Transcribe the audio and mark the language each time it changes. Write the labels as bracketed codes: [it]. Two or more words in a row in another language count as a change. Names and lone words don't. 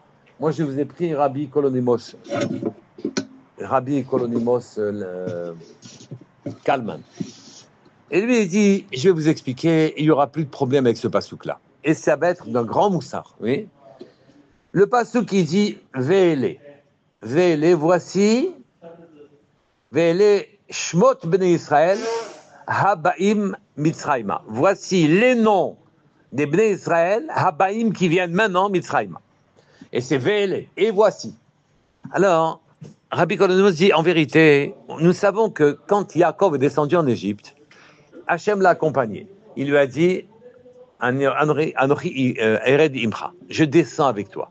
[fr] Moi, je vous ai pris Rabbi Kolonimos. Kalman. Et lui, il dit, je vais vous expliquer, il n'y aura plus de problème avec ce pasouk-là. Et ça va être d'un grand moussard, oui. Le pasouk, il dit, Ve'ele. [he] ואלה, voici, ואלה שמות בני ישראל הבאים מצרימה. [fr] Voici les noms des bnei Israël, habaim qui viennent maintenant mitzrayma. Et c'est ve'ele, et voici. Alors, Rabbi Kodonos dit, en vérité, nous savons que quand Yaakov est descendu en Égypte, Hachem l'a accompagné. Il lui a dit, [he] אנכי ארד עמך, [fr] je descends avec toi.